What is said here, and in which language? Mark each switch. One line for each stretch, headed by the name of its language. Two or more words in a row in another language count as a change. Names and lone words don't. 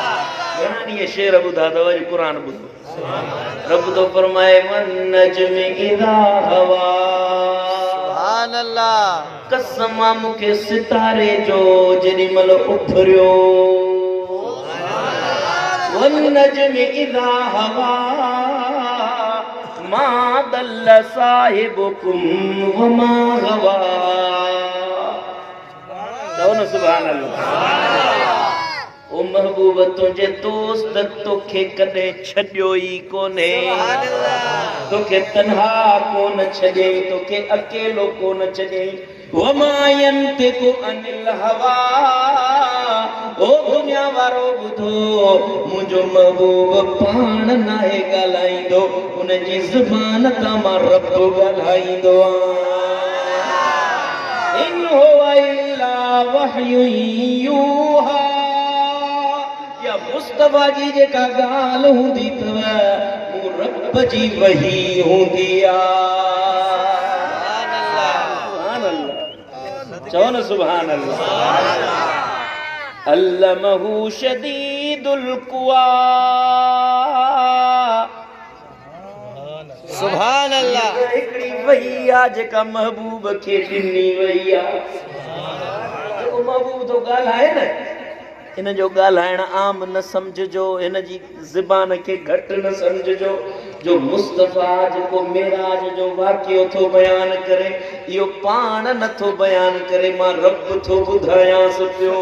Sindhi: घणा ॾींहं शेर ॿुधा अथव, अॼु क़ुरान ॿुधो। रब थो फरमाए
Arabic: والنجم إذا هوى. سبحان الله.
Sindhi: कसम मूंखे सितारे जो जेॾी महिल उभरियो।
Arabic: والنجم إذا هوى ما ضل صاحبكم وما غوى.
Sindhi: चओ न
Arabic: سبحان الله.
Sindhi: ओ महबूब तुंहिंजे दोस्त तोखे कॾहिं छॾियो ई कोन्हे, तोखे तन्हा कोन छॾे, तोखे अकेलो कोन छॾे।
Arabic: وما ينطق عن الهوى.
Sindhi: ओ दुनिया वारो ॿुधो, मुंहिंजो महबूब पाण नाहे ॻाल्हाईंदो, उन जी ज़ुबान तां मां रब ॻाल्हाईंदो आहियां।
Arabic: إن هو إلا وحي يوحى.
Sindhi: या मुस्तफा जी जेका ॻाल्हि हूंदी अथव मूं रब जी वही हूंदी आहे। चओ न
Arabic: سبحان الله۔ علمه شديد القوى. سبحان الله.
Sindhi: हिकिड़ी वही आहे जेका महबूब खे ॾिनी वई आहे। जेको महबूब थो ॻाल्हाए न, इन जो ॻाल्हाइण आम न सम्झजो, इन जी ज़बान खे घटि न सम्झजो। जो मुस्तफ़ा जेको मेराज जो वाक़ियो थो बयान करे, इहो पाण नथो बयान करे, मां रब थो ॿुधायांसि पियो।